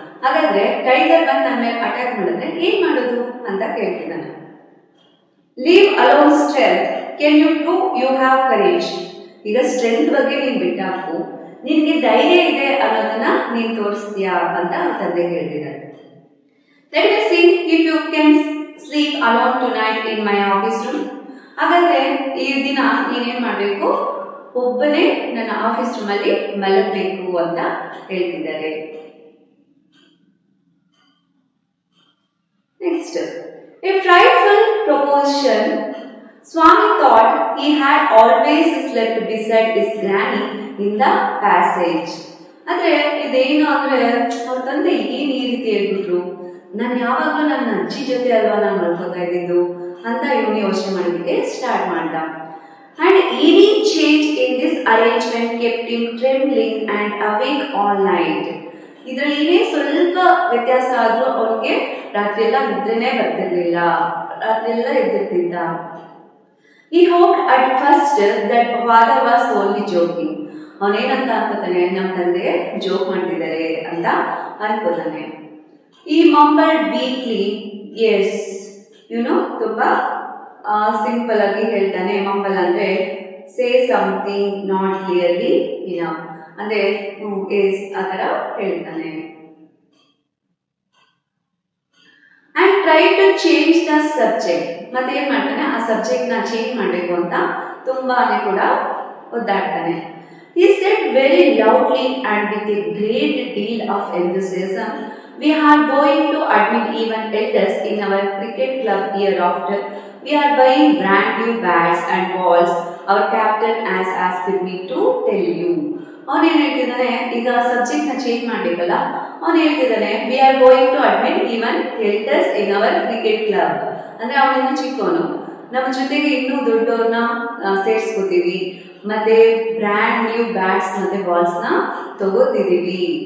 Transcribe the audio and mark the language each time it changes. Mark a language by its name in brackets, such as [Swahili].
[Kannada] ಹಾಗಾದ್ರೆ ಟೈಗರ್ ಬಂದು ನನ್ನ ಮೇಲೆ ಅಟ್ಯಾಕ್ ಮಾಡಿದ್ರೆ ಏನ್ ಮಾಡೋದು ಅಂತ ಕೇಳ್ತಿದ್ದಾನೆ. [English] Leave alone strength, can you prove you have courage. [Kannada] ಈಗ ಸ್ಟ್ರೆಂತ್ ಬಗ್ಗೆ ನೀನ್ ಬಿಟ್ಟಾಕು, ನಿನ್ಗೆ ಧೈರ್ಯ ಇದೆ ಅನ್ನೋದನ್ನ ನೀನ್ ತೋರಿಸ್ತೀಯಾ ಅಂತ ತಂದೆ ಕೇಳ್ತಿದ್ದಾರೆ. [English] Let me see if you can sleep alone tonight in my office room. [Kannada] ಹಾಗಾದ್ರೆ ಈ ದಿನ ನೀನೇನ್ ಮಾಡ್ಬೇಕು, ಒಬ್ಬನೇ ನನ್ನ ಆಫೀಸ್ ರೂಮ್ ಅಲ್ಲಿ ಮಲಗಬೇಕು ಅಂತ ಹೇಳ್ತಿದ್ದಾರೆ. [English] Next, a frightful proposition. Swami thought he had always slept beside his granny in the passage. [Kannada] ಅಂದ್ರೆ ಇದೇನು ಅಂದ್ರೆ ಅವ್ರ ತಂದೆ ಏನ್ ಈ ರೀತಿ ಹೇಳ್ಬಿಟ್ರು, ನಾನು ಯಾವಾಗ್ಲೂ ನನ್ನ ಅಜ್ಜಿ ಜೊತೆ ಅಲ್ವಾ ನಾನು ಮಲ್ಕೋತಾ ಇದ್ದಿದ್ದು ಅಂತ ಇವನು ಯೋಚನೆ ಮಾಡೋದಕ್ಕೆ ಸ್ಟಾರ್ಟ್ ಮಾಡ್ದ. [English] And any change in this arrangement kept him trembling and awake all night. [Kannada] ಇದರಲ್ಲಿ ಏನೇ ಸ್ವಲ್ಪ ವ್ಯತ್ಯಾಸ ಆದ್ರೂ ಅವನಿಗೆ ರಾತ್ರಿ ಎಲ್ಲ ನಿದ್ರೆನೇ ಬರ್ತಿರ್ಲಿಲ್ಲ, ರಾತ್ರಿ ಎಲ್ಲ ಎದ್ದಿರ್ತಿದ್ದ. [English] He hoped at first that father was only joking. [Kannada] ಅವನೇನಂತ ಅನ್ಕೋತಾನೆ, ನಮ್ಮ ತಂದೆ ಜೋಕ್ ಮಾಡ್ತಿದ್ದಾರೆ ಅಂತ ಅನ್ಕೋತಾನೆ. [English] He mumbled weakly, yes, [Kannada] ತುಂಬಾ ಸಿಂಪಲ್ ಆಗಿ ಹೇಳ್ತಾನೆ. [English] mumble ಅಂದ್ರೆ say something not clearly enough, ಅಂದ್ರೆ yes [Kannada] ಆ ತರ ಹೇಳ್ತಾನೆ. [English] and try to change the subject, [Kannada] ಮತ್ತೆ ಏನ್ ಮಾಡ್ತಾನೆ, ಆ ಸಬ್ಜೆಕ್ಟ್ ನ ಚೇಂಜ್ ಮಾಡ್ಬೇಕು ಅಂತ ತುಂಬಾನೇ ಕೂಡ ಒದ್ದಾಡ್ತಾನೆ. [English] He said very loudly and with a great deal of enthusiasm, we are going to admit even elders in our cricket club hereafter. We are buying brand new bats and balls. Our captain has asked me to tell you. [Kannada] ಅವನು ಏನ್ ಹೇಳ್ತಿದ್ದಾನೆ, ಈಗ subject ನ change ಮಾಡ್ಬೇಕಲ್ಲ, ಅವನು ಹೇಳ್ತಿದ್ದಾನೆ [English] We are going to admit even elders in our cricket club. [Kannada] ಅಂದ್ರೆ ಅವನಿನ್ನು ಚಿಕ್ಕವನು, ನಮ್ಮ ಜೊತೆಗೆ ಇನ್ನೂ ದೊಡ್ಡವ್ರನ್ನ ಸೇರ್ಸ್ಕೊತೀವಿ, ಮತ್ತೆ ಬ್ರ್ಯಾಂಡ್ ನ್ಯೂ ಬ್ಯಾಟ್ಸ್ ಮತ್ತೆ ಬಾಲ್ಸ್ ನ ತಗೋತಿದೀವಿ.